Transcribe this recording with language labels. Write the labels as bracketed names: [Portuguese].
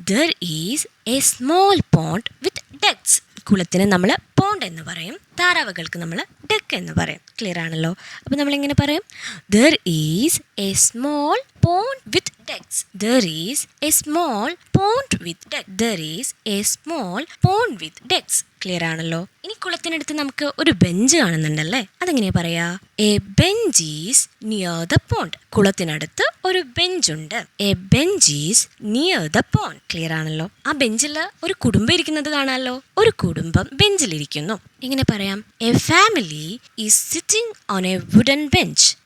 [English] There is a small pond with ducks. [Malayalam] കുളത്തിന് നമ്മൾ pond എന്ന് പറയും, താറാവുകൾക്ക് നമ്മൾ ഡക്ക് എന്ന് പറയും. ക്ലിയർ ആണല്ലോ? അപ്പൊ നമ്മൾ എങ്ങനെ പറയും? [English] There is a small pond with ducks. There is a small pond with ducks. There is a small pond with ducks. [Malayalam] Clear ആണല്ലോ? ഇനി കുളത്തിനടുത്ത് നമുക്ക് ഒരു ബെഞ്ച് കാണുന്നുണ്ടല്ലേ? അതെങ്ങനെയാ പറയാ? [English] A bench is near the pond. [Malayalam] കുളത്തിനടുത്ത് ഒരു ബെഞ്ചുണ്ട്. [English] A bench is near the pond. [Malayalam] Clear ആണല്ലോ? ആ ബെഞ്ചിൽ ഒരു കുടുംബം ഇരിക്കുന്നത് കാണാമല്ലോ. ഒരു കുടുംബം ബെഞ്ചിലിരിക്കുന്നു. എങ്ങനെ പറയാം? [English] A family is sitting on a wooden bench.